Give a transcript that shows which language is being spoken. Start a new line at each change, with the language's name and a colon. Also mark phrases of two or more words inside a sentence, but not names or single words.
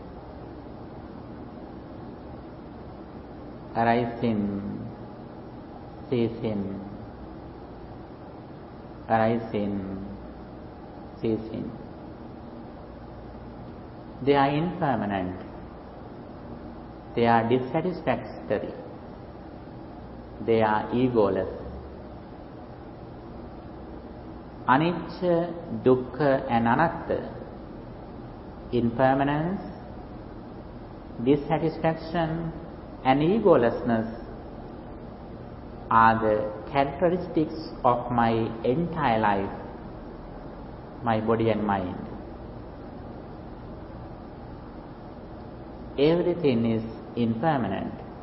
English: Arising, ceasing, arising, ceasing. They are impermanent. They are dissatisfactory. They are egoless.
Pali: Anicca, dukkha
English: and anatta, impermanence, dissatisfaction and egolessness are the characteristics of my entire life, my body and mind. Everything is impermanent.